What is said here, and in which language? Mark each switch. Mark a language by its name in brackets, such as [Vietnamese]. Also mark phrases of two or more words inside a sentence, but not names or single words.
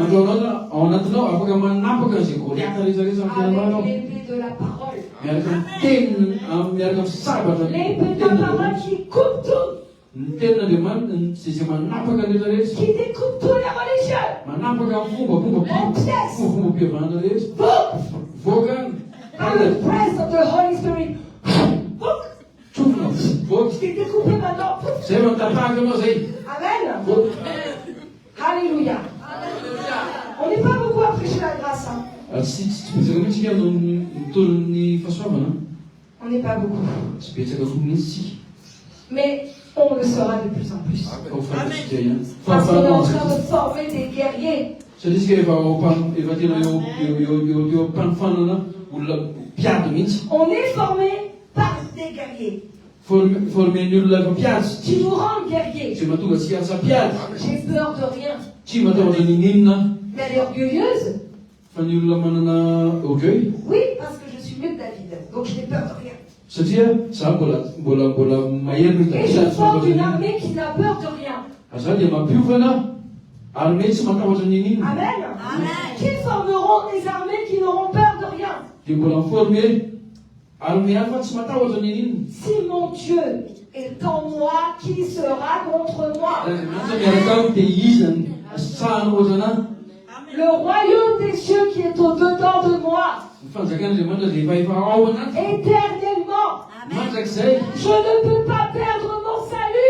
[French] Avec l'épée de la parole. L'épée de la parole qui coupe tout. Qui découpe tous les religieux. En pièces. Par le [English] press of the Holy Spirit. [French] Qui est découpé maintenant. [Malagasy] Zay va mitapahaka anao zay. [French] Amen. Alléluia. On n'est pas beaucoup à prêcher la grâce. Hein. [Malagasy] Tsy betsaka mihitsy ny mitolon'ny fahasoavana. [French] On n'est pas beaucoup. [Malagasy] Tsy betsaka mihitsy. [French] Mais on le sera de plus en plus. Amen. Parce qu'on est en train de former des guerriers. [Malagasy] Satria isika efa tena eo mpanofanana olona mpiady mihitsy. [French] On est formé par des guerriers. [Malagasy] Formen'ny olona efa mpiady. [French] Qui nous rendent guerriers. [Malagasy] Tsy mahatonga antsika lasa mpiady. [French] J'ai peur de rien. [Malagasy] Tsy matahotra n'inona. [French] Mais elle est orgueilleuse. [Malagasy] Fa ny olona manana orgueil. [French] Oui, parce que je suis mieux que David. Donc je n'ai peur de rien. [Malagasy] Satria za mbola mahery [French] Et je forme une armée qui n'a peur de rien. [Malagasy] Za dia mampiovana armée tsy matahotra n'inona. [French] Amen. Qui formeront des armées qui n'auront peur de rien? [Malagasy] Dia mbola miforme armée hafa tsy matahotra n'inona. [French] Si mon Dieu est en moi, qui sera contre moi? Le royaume des cieux qui est au-dedans de moi, éternellement, je ne peux pas perdre mon salut.